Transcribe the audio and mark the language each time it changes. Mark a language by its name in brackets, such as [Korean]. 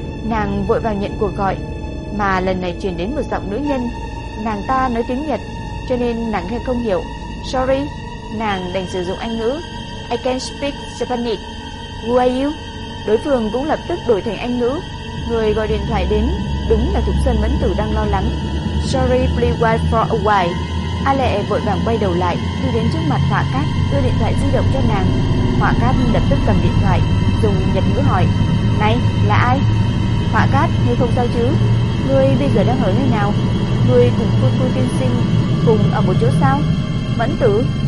[Vietnamese] Nàng vội vàng nhận cuộc gọi, mà lần này truyền đến một giọng nữ nhân. Nàng ta nói tiếng Nhật, cho nên nàng nghe không hiểu. [English] Sorry, [Vietnamese] nàng đành sử dụng Anh ngữ. [English] I can't speak Japanese. Who are you? [Vietnamese] Đối phương cũng lập tức đổi thành Anh ngữ. Người gọi điện thoại đến đúng là Thục Sơn Mẫn Tử đang lo lắng. [English] Sorry, please wait for a while. [Vietnamese] A Lệ vội vàng quay đầu lại, đi đến trước mặt Họa Cát, đưa điện thoại di động cho nàng. Họa Cát lập tức cầm điện thoại, dùng Nhật ngữ hỏi: Này, là ai? Họa Cát, ngươi không sao chứ? Ngươi bây giờ đang ở nơi nào? Ngươi cùng Phu Phu tiên sinh cùng ở một chỗ sao? Mẫn Tử.